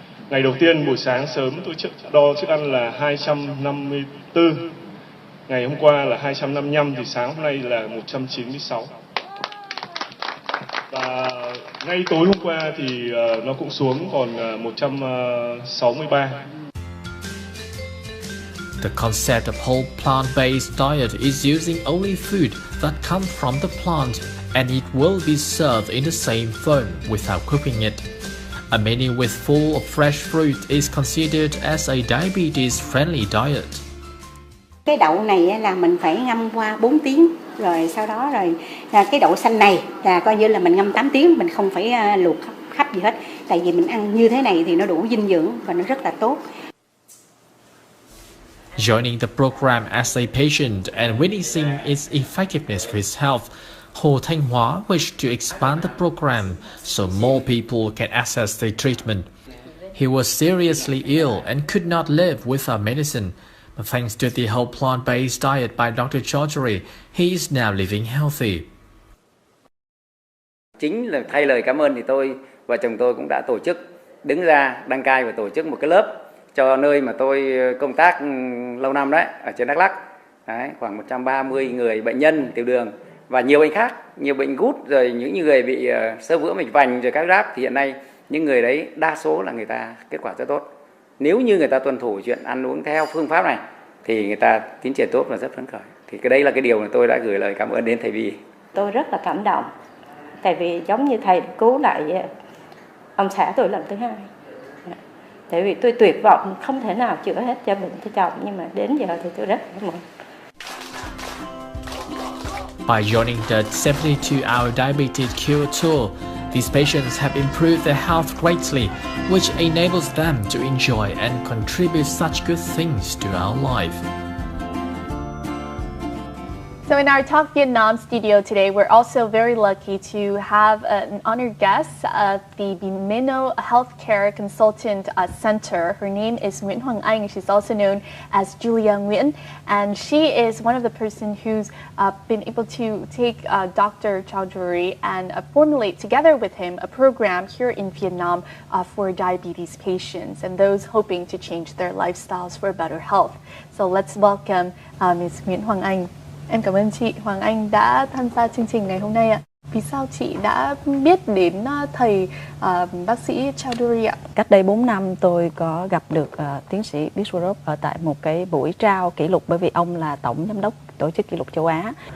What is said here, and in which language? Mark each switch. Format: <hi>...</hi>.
<vi>Ngày đầu tiên buổi sáng sớm tôi đo chức ăn là 254, ngày hôm qua là 255 thì sáng hôm nay là 196. Và ngay tối hôm qua thì nó cũng xuống còn 163.</vi> <en>The concept of whole plant-based diet is using only food that come from the plant, and it will be served in the same form without cooking it. A menu with full of fresh fruit is considered as a diabetes-friendly diet.</en> <vi>Cái đậu này là mình phải ngâm qua 4 tiếng, rồi sau đó cái đậu xanh này là coi như là mình ngâm 8 tiếng, mình không phải luộc khắp gì hết. Tại vì mình ăn như thế này thì nó đủ dinh dưỡng và nó rất là tốt.</vi> <en>Joining the program as a patient and witnessing its effectiveness for his health, Hồ Thanh Hóa wished to expand the program so more people can access the treatment. He was seriously ill and could not live without medicine, but thanks to the whole plant-based diet by Dr. Chowdhury, he is now living healthy.</en> <vi>Chính là thay lời cảm ơn thì tôi và chồng tôi cũng đã tổ chức đứng ra đăng cai và tổ chức một cái lớp cho nơi mà tôi công tác lâu năm đấy, ở trên Đắk Lắk. Đấy, khoảng 130 người bệnh nhân tiểu đường và nhiều bệnh khác, nhiều bệnh gút, rồi những người bị xơ vữa mạch vành rồi các ráp, thì hiện nay những người đấy đa số là người ta kết quả rất tốt. Nếu như người ta tuân thủ chuyện ăn uống theo phương pháp này thì người ta tiến triển tốt và rất phấn khởi. Thì cái đấy là cái điều mà tôi đã gửi lời cảm ơn đến thầy Vi. Tôi rất là cảm động, tại vì giống như thầy cứu lại ông xã tôi lần thứ hai. Tại vì tôi tuyệt vọng không thể nào chữa hết cho bệnh cho chồng, nhưng mà đến giờ thì tôi rất cảm ơn.</vi> <en>By joining the 72-hour diabetes cure tour, these patients have improved their health greatly, which enables them to enjoy and contribute such good things to our life. So in our Talk Vietnam studio today, we're also very lucky to have an honored guest at the Bimino Healthcare Consultant Center. Her name is Nguyễn Hoàng Anh. She's also known as Julia Nguyen, and she is one of the person who's been able to take Dr. Chowdhury and formulate together with him a program here in Vietnam for diabetes patients and those hoping to change their lifestyles for better health. So let's welcome Ms. Nguyễn Hoàng Anh.</en> <vi>Em cảm ơn chị Hoàng Anh đã tham gia chương trình ngày hôm nay ạ. Vì sao chị đã biết đến thầy bác sĩ Chowdhury ạ? Cách đây 4 năm tôi có gặp được tiến sĩ Biswaroop ở tại một cái buổi trao kỷ lục, bởi vì ông là tổng giám đốc tổ chức kỷ lục châu Á.</vi>